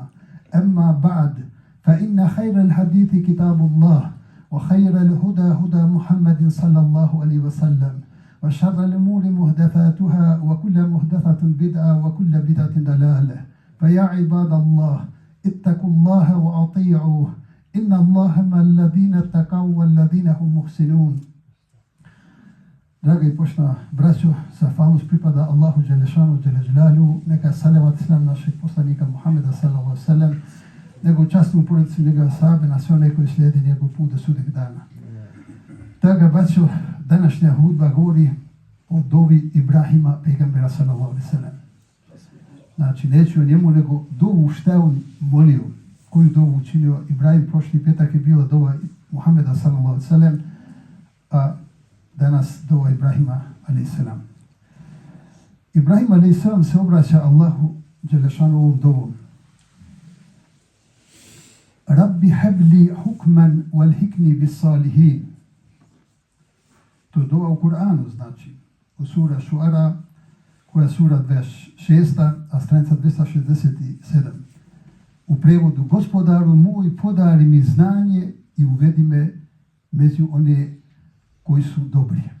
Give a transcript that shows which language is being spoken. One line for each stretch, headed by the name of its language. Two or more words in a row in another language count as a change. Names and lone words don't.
Arabic: أما بعد فإن خير الحديث كتاب الله وخير الهدى هدى محمد صلى الله عليه وسلم وشر الأمور محدثاتها وكل محدثة بدعة وكل بدعة ضلالة. فيا عباد الله اتقوا الله وأطيعوه إن الله مع الذين اتقوا والذين هم محسنون.
Bosnian: Draga i poštovana braćo, zahvalnost pripada Allahu Đelešanu Đelešanu, neka salavat islam našeg poslanika Muhameda
Arabic: صلى الله عليه وسلم,
Bosnian: nego častnu porodicu njegove sahabe, na sve one koji slijedi njegov put do sudnjeg dana. Draga braćo, današnja hudba govori o dovi Ibrahima, pejgambera
Arabic: صلى الله عليه وسلم.
Bosnian: Znači, neću o njemu, nego dovu šta je on molio, koju dovu učinio. Ibrahim prošli petak je bila dova Muhameda
Arabic: صلى الله عليه وسلم,
Bosnian: a danas dova Ibrahima
Arabic: عليه السلام.
Bosnian: Ibrahim
Arabic: عليه السلام
Bosnian: se obraća Allahu Đelešanu ovom dovom.
Arabic: رب هب لي حكما وألحقني بالصالحين.
Bosnian: To je dova u Kur'anu, znači, u sura Šuara, koja je sura 26, a stranica 267. U prevodu: Gospodaru moj, podari mi znanje i uvedi me među one koji su dobri.